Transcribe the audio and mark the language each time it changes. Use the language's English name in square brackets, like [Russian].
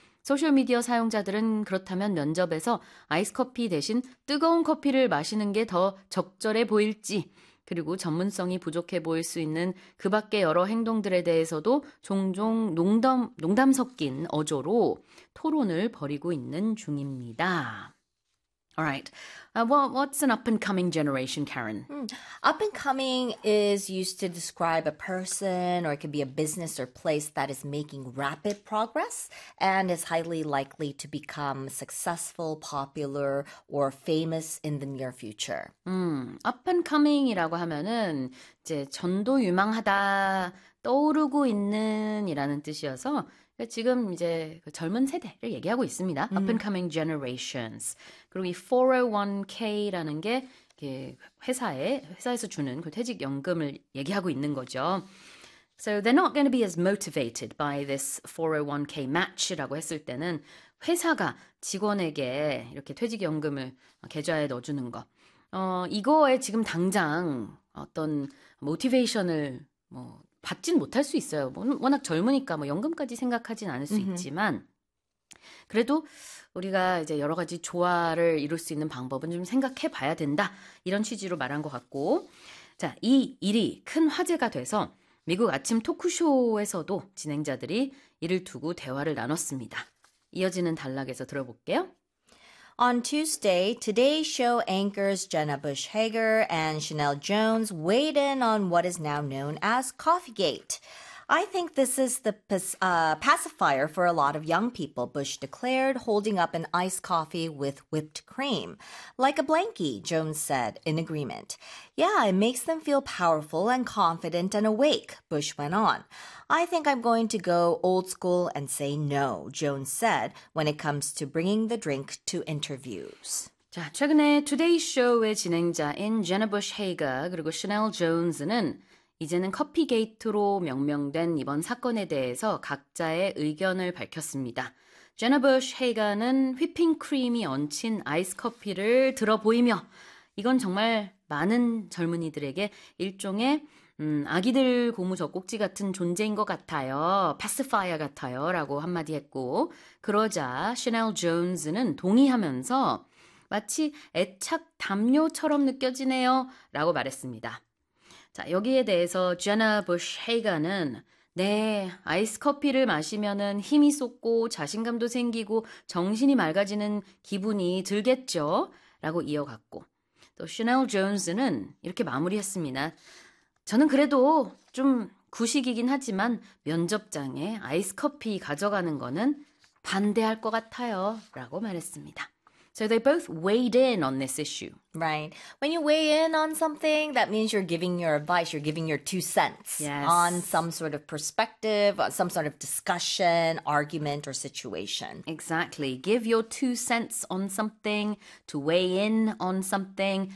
[Korean] 소셜미디어 사용자들은 그렇다면 면접에서 아이스커피 대신 뜨거운 커피를 마시는 게더 적절해 보일지, 그리고 전문성이 부족해 보일 수 있는 그 밖의 여러 행동들에 대해서도 종종 농담 섞인 어조로 토론을 벌이고 있는 중입니다. [English] Alright. What's an up-and-coming generation, Karen? Up and coming is used to describe a person or it could be a business or place that is making rapid progress and is highly likely to become successful, popular, or famous in the near future. Up and coming [Korean] 이라고 하면은 이제 전도유망하다, 떠오르고 있는 이라는 뜻이어서 지금 이제 젊은 세대를 얘기하고 있습니다. [English] Up and coming generations. [Korean] 그리고 이 401k라는 게 회사에서 주는 그 퇴직연금을 얘기하고 있는 거죠. [English] So they're not going to be as motivated by this 401k match [Korean] 라고 했을 때는 회사가 직원에게 이렇게 퇴직연금을 계좌에 넣어주는 거. 이거에 지금 당장 어떤 모티베이션을 받진 못할 수 있어요. 워낙 젊으니까 연금까지 생각하진 않을 수 있지만 그래도 우리가 이제 여러 가지 조화를 이룰 수 있는 방법은 좀 생각해 봐야 된다. 이런 취지로 말한 것 같고. 자, 이 일이 큰 화제가 돼서 미국 아침 토크쇼에서도 진행자들이 이를 두고 대화를 나눴습니다. 이어지는 단락에서 들어볼게요. [English] On Tuesday, Today Show anchors Jenna Bush Hager and Chanel Jones weighed in on what is now known as Coffeegate. I think this is the pacifier for a lot of young people, Bush declared, holding up an iced coffee with whipped cream. Like a blankie, Jones said in agreement. Yeah, it makes them feel powerful and confident and awake, Bush went on. I think I'm going to go old school and say no, Jones said, when it comes to bringing the drink to interviews. [Korean] 자, 최근에 투데이 쇼의 진행자인 제나 부시 헤이거 그리고 샤넬 존스는 이제는 커피 게이트로 명명된 이번 사건에 대해서 각자의 의견을 밝혔습니다. 제나 부시 헤이거는 휘핑크림이 얹힌 아이스 커피를 들어 보이며 이건 정말 많은 젊은이들에게 일종의 아기들 고무 젖꼭지 같은 존재인 것 같아요. 패시파이어 같아요. 라고 한마디 했고 그러자 샤넬 존스는 동의하면서 마치 애착 담요처럼 느껴지네요. 라고 말했습니다. 자, 여기에 대해서 제나 부시 헤이거는 네, 아이스 커피를 마시면은 힘이 솟고 자신감도 생기고 정신이 맑아지는 기분이 들겠죠? 라고 이어갔고 또 샤넬 존스는 이렇게 마무리했습니다. 저는 그래도 좀 구식이긴 하지만 면접장에 아이스 커피 가져가는 거는 반대할 것 같아요. 라고 말했습니다. [English] So they both weighed in on this issue. Right. When you weigh in on something, that means you're giving your advice, you're giving your two cents on Yes. some sort of perspective, some sort of discussion, argument, or situation. Exactly. Give your two cents on something, to weigh in on something.